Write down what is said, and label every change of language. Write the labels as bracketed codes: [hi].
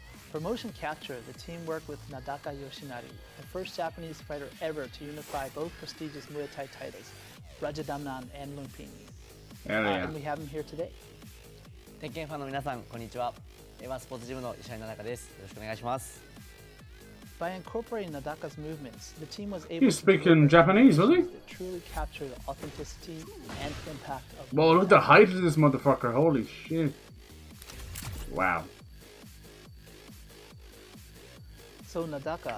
[en] For motion capture, the team worked with Nadaka Yoshinari, the first Japanese fighter ever to unify both prestigious Muay Thai titles, Rajadamnan and Lumpini. And we have him here today. [ja] 鉄拳ファンの皆さん、こんにちは。スポーツジムの石原奈々です。よろしくお願いします。 [en] By incorporating Nadaka's movements, the team was able He's speaking Japanese, was he? to truly capture the authenticity and impact of. Whoa, look at the height of this motherfucker! Holy shit! Wow. So Nadaka,